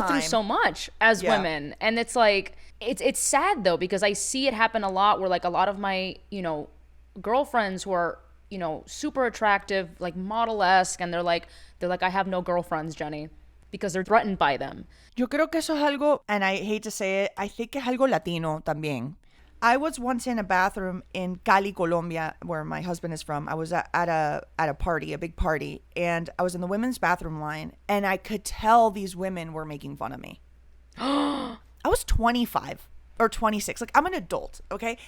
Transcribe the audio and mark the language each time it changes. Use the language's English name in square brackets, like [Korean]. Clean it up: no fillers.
[English] time. Through so much as women, and it's like it's sad though, because I see it happen a lot where like a lot of my girlfriends who are super attractive, like model-esque, and they're like I have no girlfriends, Jenny, because they're threatened by them. [Spanish] Yo creo que eso es algo, [English] and I hate to say it, I think [Spanish] es algo latino también. [English] I was once in a bathroom in Cali, Colombia, where my husband is from. I was at a party, a big party, and I was in the women's bathroom line, and I could tell these women were making fun of me. I was 25 or 26. Like, I'm an adult, okay?